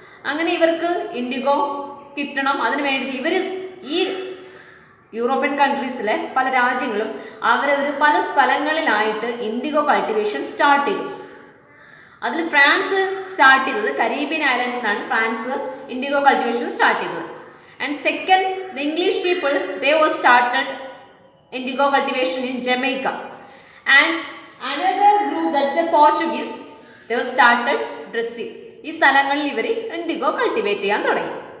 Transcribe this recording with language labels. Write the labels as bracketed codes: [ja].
[ml] അങ്ങനെ ഇവർക്ക് ഇൻഡിഗോ കിട്ടണം. അതിന് വേണ്ടിയിട്ട് ഇവർ ഈ യൂറോപ്യൻ കൺട്രീസിലെ പല രാജ്യങ്ങളും അവരവർ പല സ്ഥലങ്ങളിലായിട്ട് ഇൻഡിഗോ കൾട്ടിവേഷൻ സ്റ്റാർട്ട് ചെയ്തു. അതിൽ ഫ്രാൻസ് സ്റ്റാർട്ട് ചെയ്തത് Caribbean ഐലൻഡ്സിലാണ് France IndiGo cultivation start ചെയ്തത്. [en] And second, the English people they was started indigo cultivation in Jamaica. And another group, that's the Portuguese, they were started Brazil. [ml] ഈ സ്ഥലങ്ങളിൽ ഇവർ IndiGo cultivate ചെയ്യാൻ തുടങ്ങി.